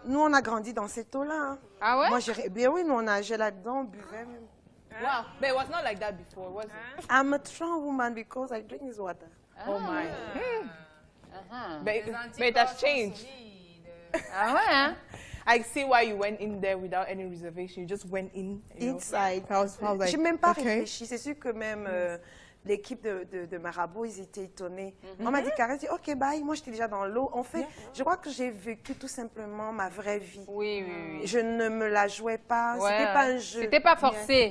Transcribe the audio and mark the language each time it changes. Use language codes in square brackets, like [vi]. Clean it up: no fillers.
[fr] nous on a grandi dans cette eau-là. Ah ouais? Moi, bien oui, nous on nageait là-dedans, on buvait même. [en] Wow, but it was not like that before, was it? I'm a strong woman because I drink this water. Oh my. But it has changed. [fr] Ah ouais, hein? [en] I see why you went in there without any reservation. You just went in. Inside. Like, [fr] j'ai même pas réfléchi. C'est sûr que même l'équipe de Marabout, ils étaient étonnés. On m'a dit, Karel, ok, bye. Moi, j'étais déjà dans l'eau. En fait, je crois que j'ai vécu tout simplement ma vraie vie. Oui. Je ne me la jouais pas. C'était pas un jeu. C'était pas forcé.